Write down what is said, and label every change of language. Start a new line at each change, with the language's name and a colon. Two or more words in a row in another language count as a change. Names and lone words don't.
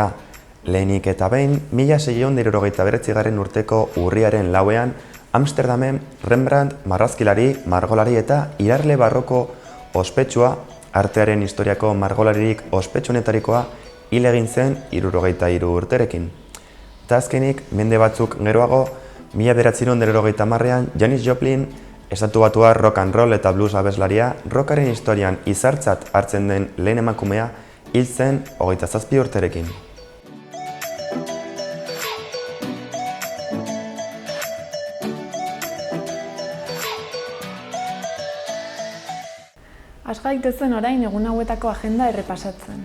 Basque: Lehenik eta behin, 1669 urteko urriaren 4ean, Amsterdamen Rembrandt marrazkilari, margolari eta irarle barroko ospetsua, artearen historiako margolaririk ospetsuenetarikoa hil egin zen 63 urterekin. Eta azkenik, mende batzuk geroago, 1990ean Janis Joplin, estatubatua
English: rock and roll
Basque: eta blues abeslaria, rockaren historian izartzat hartzen den lehen emakumea hil zen 27 urterekin. Has gaitezen orain egun hauetako agenda errepasatzen.